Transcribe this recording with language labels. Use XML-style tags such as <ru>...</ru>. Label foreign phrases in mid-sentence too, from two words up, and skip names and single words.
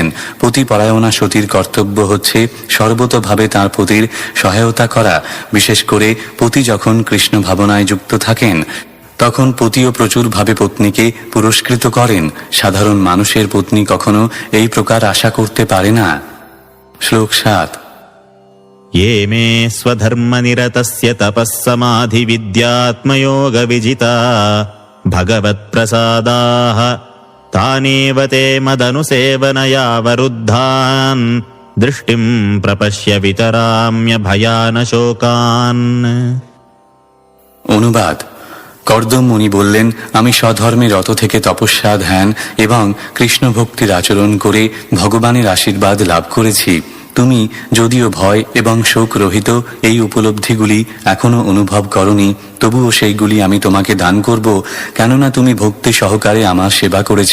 <bn>পতিপরায়ণা সতীর কর্তব্য হচ্ছে সর্বতোভাবে তাঁর পতির সহায়তা করা। বিশেষ করে পতি যখন কৃষ্ণ ভাবনায় যুক্ত থাকেন, তখন পতিও প্রচুরভাবে পত্নীকে পুরস্কৃত করেন। সাধারণ মানুষের পত্নী কখনো এই প্রকার আশা করতে পারে না। শ্লোক 7।</bn> <sa>ये मे स्वधर्मनिरतस्य तपःसमाधिविद्यात्मयोगविजिता भगवत्प्रसादाः तानेव ते मदनुसेवनयावरुद्धान् दृष्टिं प्रपश्य वितराम्य भयानशोकान्।</sa> <bn>অনুবাদ। কর্দম মুনি বললেন, আমি স্বধর্মে রত থেকে তপস্যা, ধ্যান এবং কৃষ্ণ ভক্তির আচরণ করে ভগবানের আশীর্বাদ লাভ করেছি। তুমি যদিও ভয় এবং শোক রহিত এই উপলব্ধিগুলি এখনো অনুভব করনি, তবুও সেইগুলি আমি তোমাকে দান করব, কেননা তুমি ভক্তি সহকারে আমার সেবা করেছ।</bn>